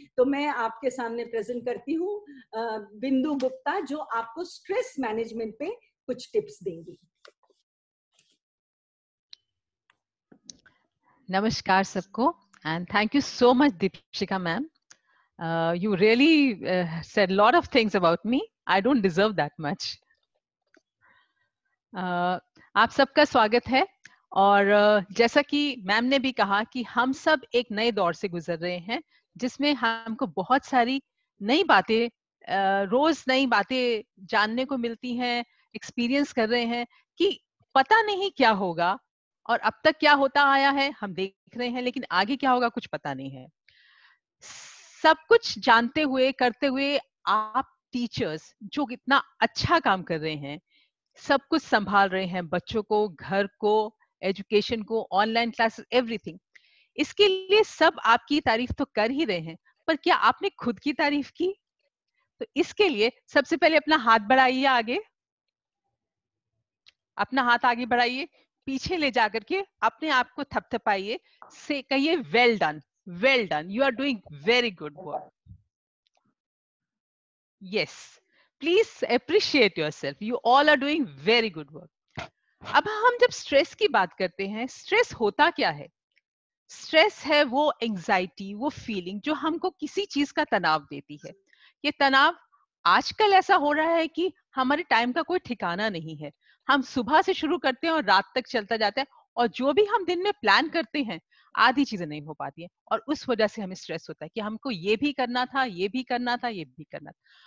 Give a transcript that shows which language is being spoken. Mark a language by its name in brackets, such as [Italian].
[Hindi] तो मैं आपके सामने प्रेजेंट करती हूँ बिंदु गुप्ता, जो आपको स्ट्रेस मैनेजमेंट पे कुछ टिप्स देंगी। नमस्कार सबको [English] And thank you so much Deepika ma'am. You really said a lot of things about me. I don't deserve that much. [Hindi] आप सबका स्वागत है और जैसा कि मैम ने भी कहा कि हम सब एक नए दौर से गुजर रहे हैं जिसमें हमको बहुत सारी नई बातें, रोज नई बातें जानने को मिलती हैं, एक्सपीरियंस कर रहे हैं कि पता नहीं क्या होगा और अब तक क्या होता आया है हम देख रहे हैं, लेकिन आगे क्या होगा कुछ पता नहीं है। सब कुछ जानते हुए करते हुए आप टीचर्स जो इतना अच्छा काम कर रहे हैं, सब कुछ संभाल रहे हैं, बच्चों को, घर को, एजुकेशन को, ऑनलाइन क्लासेस, एवरीथिंग, इसके लिए सब आपकी तारीफ तो कर ही रहे हैं, पर क्या आपने खुद की तारीफ की? तो इसके लिए सबसे पहले अपना हाथ बढ़ाइए आगे, अपना हाथ आगे बढ़ाइए, पीछे ले जाकर के अपने आप को थपथपाइए, से कहिए [English] Well done, well done, you are doing very good work. Yes, please appreciate yourself, you all are doing very good work. [Hindi] अब हम जब स्ट्रेस की बात करते हैं, स्ट्रेस होता क्या है? स्ट्रेस है वो एंजाइटी, वो फीलिंग जो हमको किसी चीज का तनाव देती है। ये तनाव आजकल ऐसा हो रहा है कि हमारे टाइम का कोई ठिकाना नहीं है, हम सुबह से शुरू करते हैं और रात तक चलता जाता है, और जो भी हम दिन में प्लान करते हैं आधी चीजें नहीं हो पाती हैं, और उस वजह से हमें स्ट्रेस होता है कि हमको ये भी करना था, ये भी करना था, ये भी करना था।